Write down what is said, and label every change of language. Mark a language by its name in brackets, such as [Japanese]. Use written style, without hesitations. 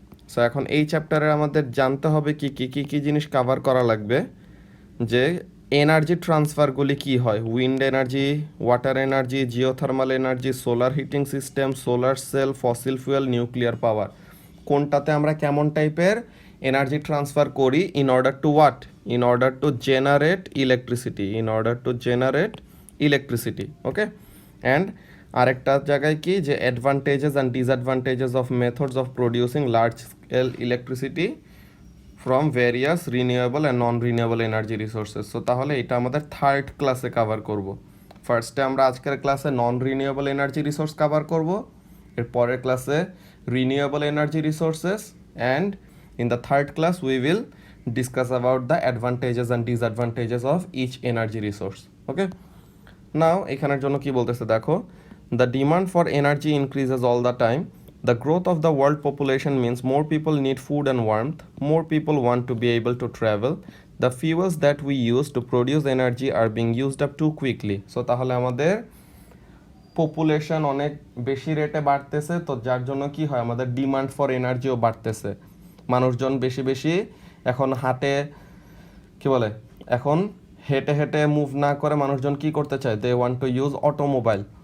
[Bangla] So এখন এই চ্যাপ্টারে আমাদের জানতে হবে কি কি কি কি জিনিস কভার করা লাগবে, যে এনার্জি ট্রান্সফারগুলি কি হয়, wind energy, water energy, geothermal energy, solar heating system, solar cell, fossil fuel, nuclear power, কোনটাতে আমরা কেমন টাইপের এনার্জি ট্রান্সফার করি [English] in order to what, in order to generate electricity, [Bangla] in order to generate electricity. [English] Okay, and আরেকটা জায়গায় কি, যে advantages and disadvantages of methods of producing large scale electricity from various renewable and non renewable energy resources. [Bangla] So তাহলে এটা আমাদের third ক্লাসে cover করব। ফার্স্টে আমরা আজকের ক্লাসে নন রিনিউয়েবল এনার্জি রিসোর্স কভার করব, এর পরের ক্লাসে [English] renewable energy resources, and in the third class we will discuss about the advantages and disadvantages of each energy resource. Okay, now [Bangla] এখানের জন্য কি বলতেছে দেখো, [English] the demand for energy increases all the time. The growth of the world population means more people need food and warmth, more people want to be able to travel, the fuels that we use to produce energy are being used up too quickly. [Bangla] So তাহলে আমাদের population অনেক বেশি রেটে বাড়তেছে, তো যার জন্য কি হয়, আমাদের ডিমান্ড ফর এনার্জিও বাড়তেছে। মানুষজন বেশি বেশি এখন হাঁটে, কি বলে, এখন হেঁটে হেঁটে মুভ না করে মানুষজন কি করতে চায়, [English] They want to use automobile.